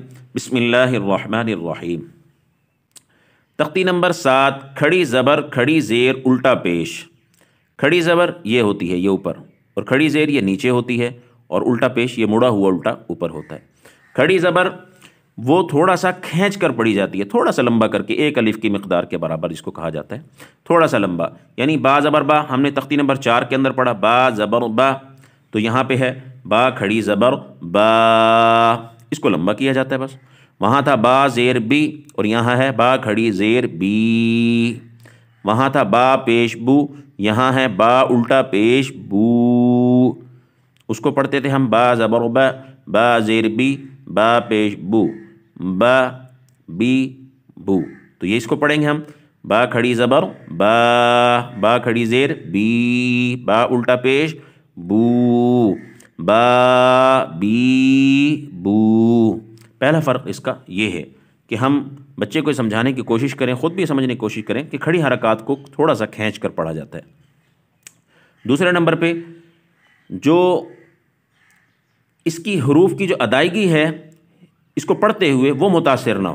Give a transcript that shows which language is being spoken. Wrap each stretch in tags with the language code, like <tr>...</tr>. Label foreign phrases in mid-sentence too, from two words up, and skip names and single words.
<ur>بسم اللہ الرحمن الرحیم۔ تختی نمبر 7 کھڑی زبر کھڑی زیر الٹا پیش۔ کھڑی زبر یہ ہوتی ہے، یہ اوپر، اور کھڑی زیر یہ نیچے ہوتی ہے، اور الٹا پیش یہ مڑا ہوا الٹا اوپر ہوتا ہے۔ کھڑی زبر وہ تھوڑا سا کھینچ کر پڑی جاتی ہے، تھوڑا سا لمبا کر کے، ایک الف کی مقدار کے برابر جس کو کہا جاتا ہے، تھوڑا سا لمبا، یعنی با زبر با ہم نے تختی نمبر 4 کے اندر پڑھا، با زبر با، تو یہاں پہ ہے با کھڑی زبر با، اس کو لمبا کیا جاتا ہے بس۔ وہاں تھا با زیر بی، اور یہاں ہے با کھڑی زیر بی۔ وہاں تھا با پیش بو، یہاں ہے با الٹا پیش بو۔ اس کو پڑھتے تھے ہم با زبر با، با زیر بی، با پیش بو، با بی بو۔ تو یہ اس کو پڑھیں گے ہم با کھڑی زبر با، با کھڑی زیر بی، با الٹا پیش بو، با بی بو۔ پہلا فرق اس کا یہ ہے کہ ہم بچے کو سمجھانے کی کوشش کریں، خود بھی سمجھنے کی کوشش کریں کہ کھڑی حرکات کو تھوڑا سا کھینچ کر پڑھا جاتا ہے۔ دوسرے نمبر پہ جو اس کی حروف کی جو ادائیگی ہے، اس کو پڑھتے ہوئے وہ متاثر نہ ہو۔</ur>